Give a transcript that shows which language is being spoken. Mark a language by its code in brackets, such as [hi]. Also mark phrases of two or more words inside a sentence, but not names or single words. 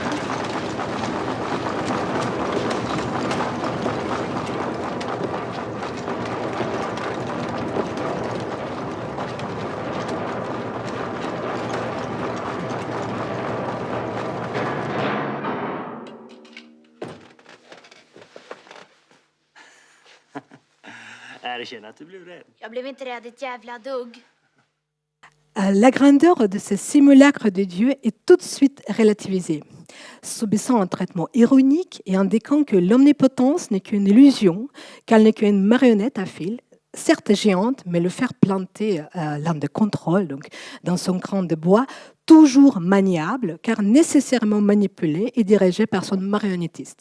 [sv] Erkänn att du blev rädd. Jag blev inte rädd ett jävla dugg. [fr] La grandeur de ce simulacre de Dieu est tout de suite relativisée, subissant un traitement ironique et indiquant que l'omnipotence n'est qu'une illusion, qu'elle n'est qu'une marionnette à fil, certes géante, mais le fer planté lame de contrôle, donc dans son crâne de bois, toujours maniable, car nécessairement manipulé et dirigé par son marionnettiste.